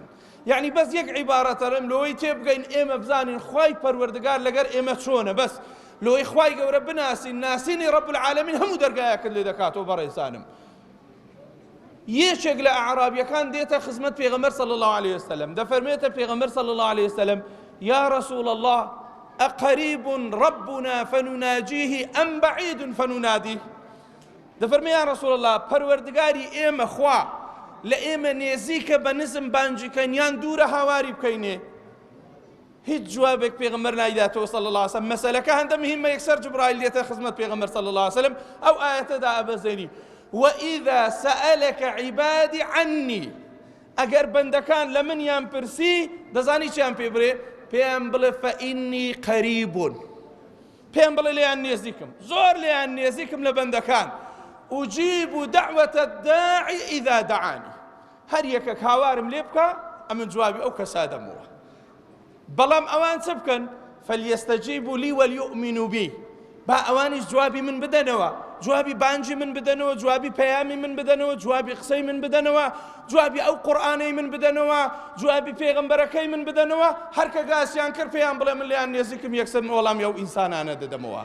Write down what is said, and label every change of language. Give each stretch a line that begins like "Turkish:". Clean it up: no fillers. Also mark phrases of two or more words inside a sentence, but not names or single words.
Central Kurdish: یعنی بەس یەک عیبارەتەرم لەوەی تێبگەین ئێمە بزانین خوای پەروەردگار لەگەر ئێمە چۆنە، بەس لەوەی خوای گەورە بناسین، ناسینی
Arabic: ڕەب العالەمین
Central Kurdish: هەموو دەرگایەکرد لێ دەکاتەوە. بەڕێزانم یەکێک لە ئەعرابیەکان دێتە خزمەت پێغەمبەر
Arabic: صلی الله عليه وسلم،
Central Kurdish: دەفەرمێتە پێغەمبەر
Arabic: صلی الله عليه وسلم یا رسول الله أقريب ربنا فنناجيه أم بعيد فنناديه.
Central Kurdish: دەفەرمێ
Arabic: یا رسول الله
Central Kurdish: پەروەردگاری ئێمە خوا لە ئێمە نێزیکە بە نزم بانجیکەین یان دوورە هاواری بکەینێ؟ هیچ جوابێک پێغەمبەر نایداتەوە
Arabic: صلی الله عليه وسلم.
Central Kurdish: مەسەلەکە هەندە مهمە. یەکسەر جبرائیل دێتە خزمەت پێغەمبەر
Arabic: صلی الله عليه وسلم
Central Kurdish: ئەو ئاەتەدا ئەبەزێنی
Arabic: وإذا سألك عبادي عني.
Central Kurdish: ئەگەر بەندەکان لە منیان پرسی دەزانی چیان پێ بڕێ؟ پێیان بڵێ
Arabic: فإني قريب،
Central Kurdish: پێیان بڵێ لێیان نێزیکم، زۆر لێیان نێزیکم لە بەندەکان.
Arabic: أجيب دعوة الداعي إذا دعاني.
Central Kurdish: هەر یەکێک هاوارم لێ بکە ئەمن جوابی ئەو کەسا دەمەوە. بەڵام ئەوان چ بکەن؟
Arabic: فليستجيبوا لي وليؤمنوا بي.
Central Kurdish: با ئەوانیش جوابی من بدەنەوە، جوابی بانجی من بدەنەوە، جوابی پەیامی من بدەنەوە، جوابی قسەی من بدەنەوە، جوابی ئەو قورئانەی من بدەنەوە، جوابی پێغەمبەرەکەی من بدەنەوە. هەر کە گاسیان کرد پێیان بڵێ من لێیان نێزیکم، یەکسەر وەڵامی ئەو ئینسانانە دەدەمەوە.